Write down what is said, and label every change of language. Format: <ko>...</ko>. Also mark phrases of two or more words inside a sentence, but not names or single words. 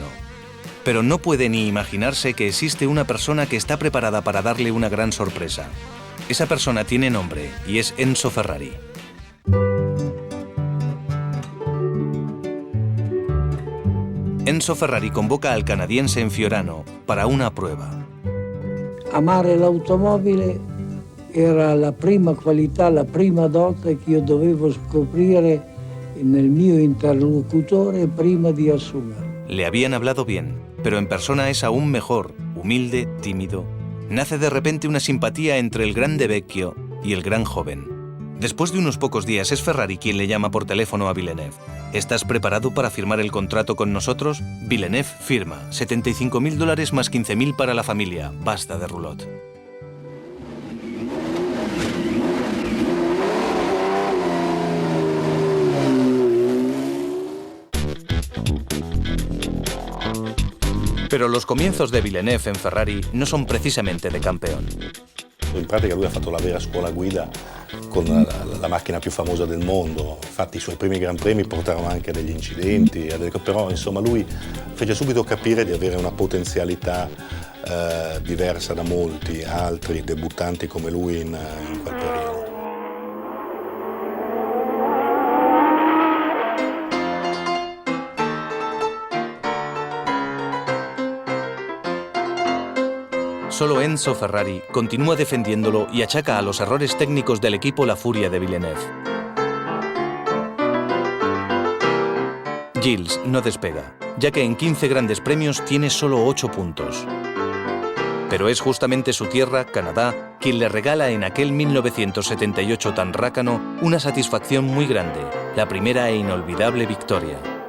<es>Pero no puede ni imaginarse que existe una persona que está preparada para darle una gran sorpresa. Esa persona tiene nombre y es Enzo Ferrari. Enzo Ferrari convoca al canadiense en Fiorano para una prueba.</es> <it>Amare l'automobile era la prima qualità, la prima dote che io dovevo scoprire nel mio interlocutore prima di assumere.</it> <es>Le habían hablado bien, pero en persona es aún mejor, humilde, tímido. Nace de repente una simpatía entre el</es> <it>grande vecchio</it> <es>y el gran joven. Después de unos pocos días es Ferrari quien le llama por teléfono a Villeneuve. ¿Estás preparado para firmar el contrato con nosotros? Villeneuve firma. $75.000 más 15.000 para la familia. Basta de roulotte. Pero los comienzos de Villeneuve en Ferrari no son precisamente de campeón.</es> <it>In pratica lui ha fatto la vera scuola guida con la macchina più famosa del mondo. Infatti i suoi primi Gran Premi portarono anche a degli incidenti, però insomma lui fece subito capire di avere una potenzialità diversa da molti altri debuttanti come lui in quel periodo.</it> <es>Solo Enzo Ferrari continúa defendiéndolo y achaca a los errores técnicos del equipo la furia de Villeneuve. Gilles no despega, ya que en 15 grandes premios tiene solo 8 puntos. Pero es justamente su tierra, Canadá, quien le regala en aquel 1978 tan rácano una satisfacción muy grande, la primera e inolvidable victoria.</es>